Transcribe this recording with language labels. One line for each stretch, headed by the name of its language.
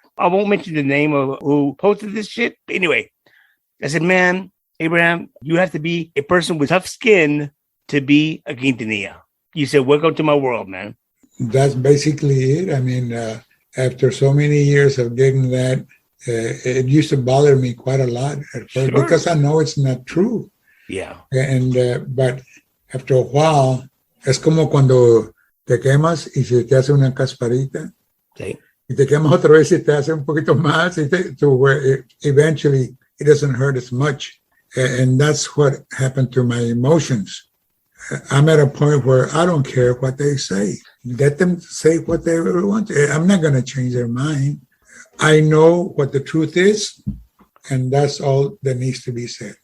English: I won't mention the name of who posted this shit. Anyway, I said, man, Abraham, you have to be a person with tough skin to be a Quintanilla. You said, welcome to my world, man. That's basically it. I mean, after so many years of getting that, it used to bother me quite a lot at first because I know it's not true. Yeah. And but after a while,
Spanish: es como cuando te quemas y se te hace una casparita. Sí. Y te quemas otra vez y te hace un poquito más.
English: To where eventually it doesn't hurt as much. And that's what happened to my emotions. I'm at a point where I don't care what they say. Let them say what they really want. I'm not going to change their mind. I know what the truth is, and that's all that needs to be said.